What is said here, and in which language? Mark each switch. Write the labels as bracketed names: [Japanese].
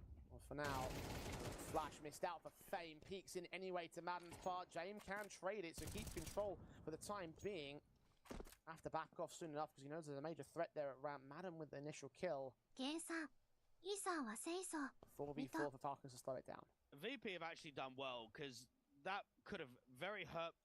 [English] Well, for now, Flash missed out for fame. Peeks in anyway to Madden's part. James can trade it, so keeps control for the time being. Have to back off soon enough because he knows there's a major threat there around Madden with the initial kill. [Japanese] ゲンさん、イーさんは清楚。 [English] 4v4 for Falcons to slow it down. VP have actually done well because that could have very much